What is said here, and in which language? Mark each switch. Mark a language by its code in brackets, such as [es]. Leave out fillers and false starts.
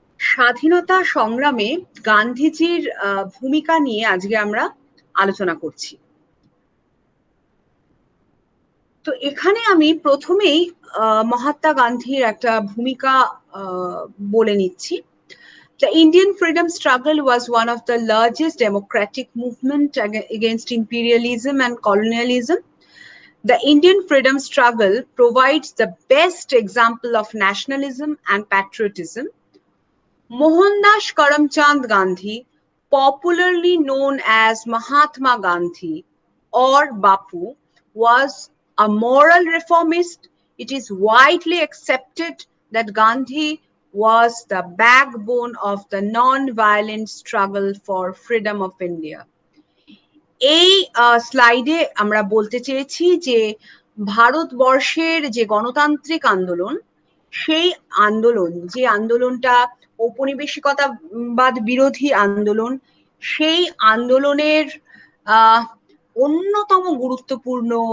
[bn] স্বাধীনতা সংগ্রামে গান্ধীজির ভূমিকা নিয়ে আজকে আমরা আলোচনা করছি। তো এখানে আমি প্রথমেই মহাত্মা গান্ধীর একটা ভূমিকা বলে নিচ্ছি। [en] The Indian freedom struggle was one of the largest democratic movement against imperialism and colonialism. The Indian freedom struggle provides the best example of nationalism and patriotism. Mohandas Karamchand Gandhi, popularly known as Mahatma Gandhi or Bapu, was a moral reformist. It is widely accepted that Gandhi was the backbone of the non-violent struggle for freedom of India. [bn] এই স্লাইডে আমরা বলতে চেয়েছি যে ভারতবর্ষের যে গণতান্ত্রিক আন্দোলন, সেই আন্দোলন, যে আন্দোলনটা ঔপনিবেশিকতাবাদ বিরোধী আন্দোলন, সেই আন্দোলনের অন্যতম গুরুত্বপূর্ণ